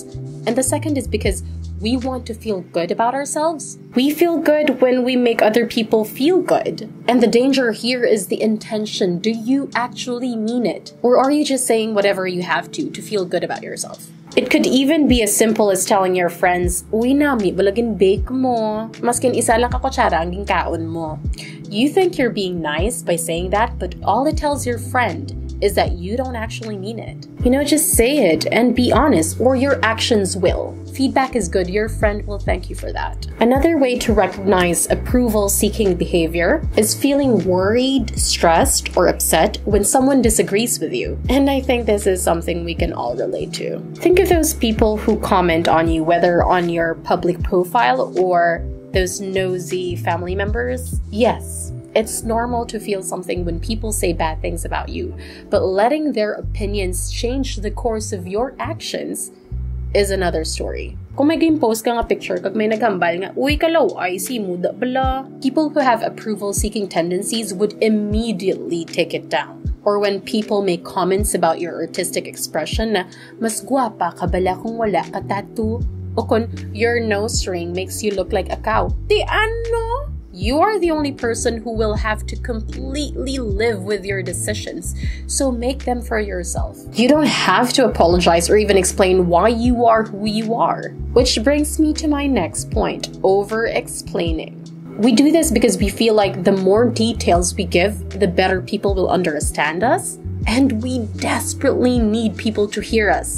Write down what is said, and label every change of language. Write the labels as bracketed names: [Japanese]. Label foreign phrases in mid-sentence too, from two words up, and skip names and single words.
[English] And the second is because we want to feel good about ourselves. We feel good when we make other people feel good. And the danger here is the intention. Do you actually mean it? Or are you just saying whatever you have to feel good about yourself? It could even be as simple as telling your friends, [Hiligaynon] "Uy nami, balagin bake mo. Maskin isa lang ka kutsara ang ginkaon mo." [English] You think you're being nice by saying that, but all it tells your friend is that you don't actually mean it. You know, just say it and be honest, or your actions will. Feedback is good. Your friend will thank you for that. Another way to recognize approval-seeking behavior is feeling worried, stressed, or upset when someone disagrees with you. And I think this is something we can all relate to. Think of those people who comment on you, whether on your public profile or those nosy family members. Yes, it's normal to feel something when people say bad things about you, but letting their opinions change the course of your actions is another story. [Hiligaynon] Kung may [English] game post [Hiligaynon] ka nga picture kag may naghambal nga, "Uy, kalaw, ay si muda bala." [English] People who have approval-seeking tendencies would immediately take it down. Or when people make comments about your artistic expression na, [Hiligaynon] "Mas guwapa ka bala kung wala ka tattoo." O kung [English] your nose ring makes you look like a cow. [Hiligaynon] Di ano? [English] You are the only person who will have to completely live with your decisions, so make them for yourself. You don't have to apologize or even explain why you are who you are. Which brings me to my next point, over-explaining. We do this because we feel like the more details we give, the better people will understand us, and we desperately need people to hear us.